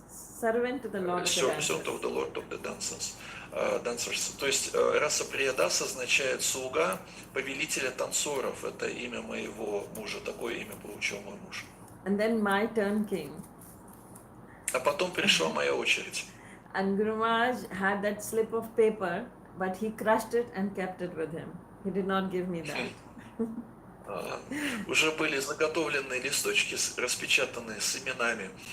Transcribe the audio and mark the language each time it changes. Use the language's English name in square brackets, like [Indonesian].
[English] Servant to the Lord of the Servant dances. of the Lord of the dancers. Dancers. [Russian] То есть Раса Приядас означает слуга повелителя танцоров. Это имя моего мужа. Такое имя получил мой муж. [English] And then my turn came. [Russian] А потом пришла моя очередь. [English] And Guru Maharaj had that slip of paper, but he crushed it and kept it with him. He did not give me that. [Russian] Уже были заготовленные листочки, распечатанные с именами.